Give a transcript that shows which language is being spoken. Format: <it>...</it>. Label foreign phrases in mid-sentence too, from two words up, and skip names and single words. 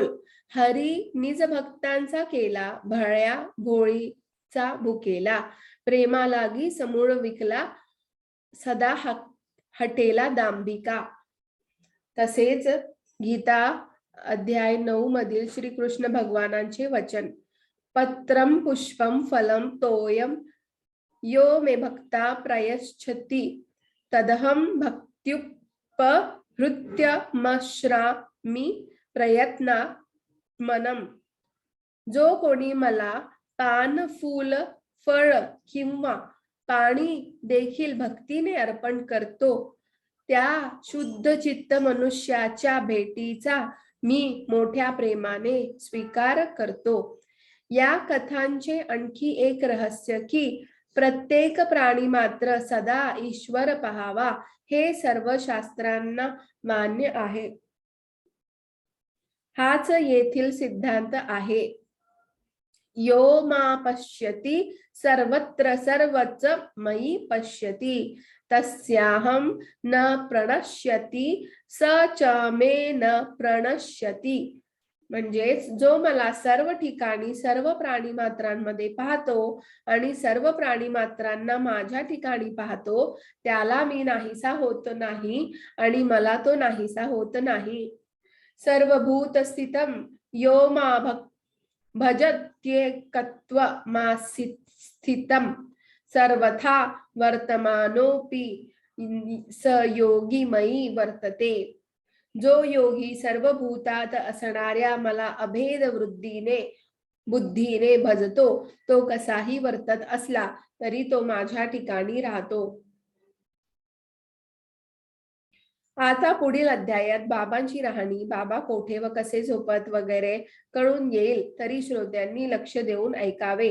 <mr>हरी निज भक्तांचा केला भळ्या भोळीचा भुकेला, प्रेमा लागी समूळ विकला सदा हटेला दांबिका. तसेच गीता अध्याय 9 मधील श्री कृष्ण भगवानांचे वचन,</mr> <sa>पत्रम पुष्पम फलम तोयम यो मे भक्ता प्रयच्छति तदहम भक्त्युप पहृत्यमश्रामि प्रयत्ना मनम.</sa> <mr>जो कोणी मला पान, फूल, फळ किंवा पाणी देखील भक्तीने अर्पण करतो, त्या शुद्ध चित्त मनुष्याच्या भेटीचा मी मोठ्या प्रेमाने स्वीकार करतो. या कथांचे आणखी एक रहस्य की प्रत्येक प्राणी मात्र सदा ईश्वर पाहावा हे सर्व शास्त्रांना मान्य आहे. हाच येथील सिद्धांत आहे.</mr> <sa>यो मा पश्यति सर्वत्र सर्वच मयि पश्यति तस्याहं न प्रणश्यति स च मे न प्रणश्यति.</sa> <mr>म्हणजेच जो मला सर्व ठिकाणी सर्व प्राणी मात्रांमध्ये पाहतो आणि सर्व प्राणी मात्रांना माझ्या ठिकाणी पाहतो, त्याला मी नाहीसा होत नाही आणि मला तो नाहीसा होत नाही.</mr> <sa>सर्वभूत स्थितम यो मा भजत्येकत्वमास्थितम सर्वथा वर्तमानोपि स योगी मयी वर्तते.</sa> <mr>जो योगी सर्व भूतात असणाऱ्या मला अभेद बुद्धीने भजतो, तो कसाही वर्तत असला तरी तो माझ्या ठिकाणी राहतो. आता पुढील अध्यायात बाबांची राहणी, बाबा कोठे व कसे झोपत वगैरे कळून येईल, तरी श्रोत्यांनी लक्ष देऊन ऐकावे.</mr>